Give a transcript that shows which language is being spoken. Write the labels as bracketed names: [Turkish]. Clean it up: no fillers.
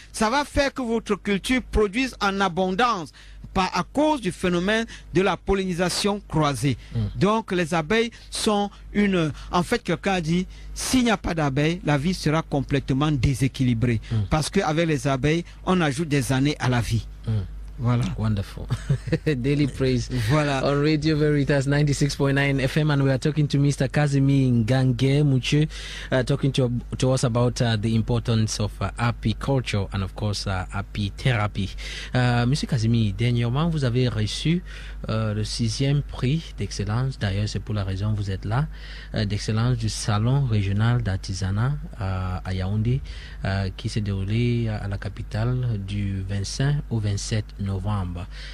[French] Ça va faire que votre culture produise en abondance. À cause du phénomène de la pollinisation croisée. Donc les abeilles sont en fait, quelqu'un a dit, s'il n'y a pas d'abeilles, la vie sera complètement déséquilibrée. Parce qu'avec les abeilles, on ajoute des années à la vie. Voilà. [English] Wonderful. Daily Praise. [French] Voilà. [English] On Radio Veritas 96.9 FM, and we are talking to Mr. Kazimi Ngange Muche, talking to us about the importance of apiculture and of course apitherapy. [French] Monsieur Kazimi, dernièrement vous avez reçu le 6e prix d'excellence. D'ailleurs, c'est pour la raison vous êtes là, d'excellence du Salon régional d'artisanat à Yaoundé, qui s'est déroulé à la capitale du 25 au 27 novembre.